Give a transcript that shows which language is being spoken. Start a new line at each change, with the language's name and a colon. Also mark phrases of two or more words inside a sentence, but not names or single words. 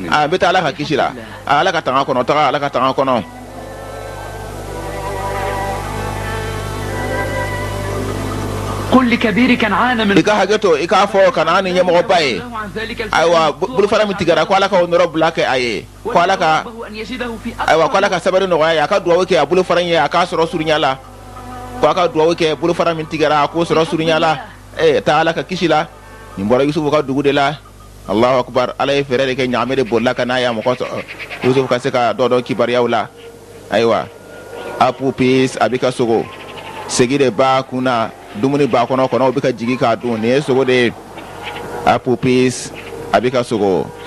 Bambara: a n bɛ taa ala ka kisi la ala ka tanga kɔnɔ taga ala ka tanga kɔnɔ
Arabic: قل لكبير كنعان من
Bambara: i ka hakɛ to i k'a fɔ ka na ni ɲɛmɔgɔba ye
Arabic: له عن ذلك الفعل
Bambara: ayiwa
Arabic: المقصود.
Bambara: bolofara min tigɛra ko ala ka o nɔrɔ bila kɛ a ye ko ala ka
Arabic: ورغبه أن يجده في
Bambara: ayiwa ko ala
Arabic: أقرب
Bambara: ka sabari nɔgɔya ye a ka duwawu kɛ a bolofara in ye a k'a sɔrɔ surunya la ko a ka duwawu kɛ bolofara min tigɛra a k'o sɔrɔ surunya la taa ala ka kisi la nin bɔra yusufu ka dugu de la
Arabic: الله أكبر
Bambara: ala ye fɛɛrɛ de kɛ ɲaame de bolila ka n'a ya mɔgɔ sɔrɔ yusufu ka se ka dɔ dɔn kibariyaw la ayiwa a pupis a bɛ ka sogo segi de b'a kun na dumuni b'a kɔnɔ kɔnɔw bɛ ka jigi k'a dun nin ye sogo de ye a pupis a bɛ ka sogo